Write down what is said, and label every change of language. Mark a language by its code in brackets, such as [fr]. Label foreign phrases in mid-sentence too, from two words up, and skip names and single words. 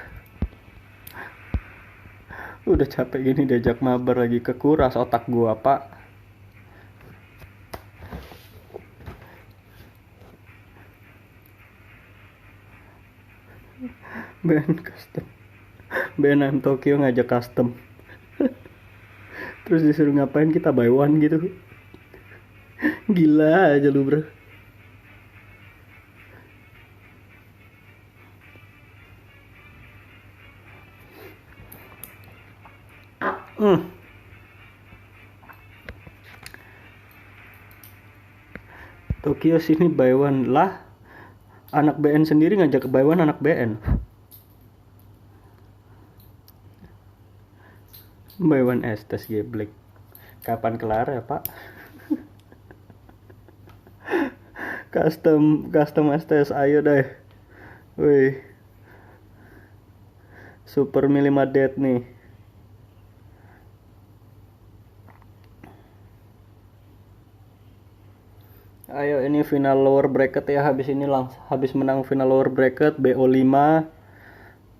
[id] Udah capek gini diajak mabar lagi, kekuras otak gua, Pak. BN custom. BN Tokyo ngajak custom. Terus disuruh ngapain, kita [en] buy one [id] gitu. Gila aja lu, bro. Tokyo sini [en] buy one [id] lah. Anak BN sendiri ngajak [en] buy one [id] anak BN. [en] Buy one [id] Estes geblek. Kapan kelar ya, Pak? Custom Estes, ayo deh. Wih. Super Milima Dead nih. Ayo, ini [en] final lower bracket [id] ya, habis menang [en] final lower bracket [id] BO5.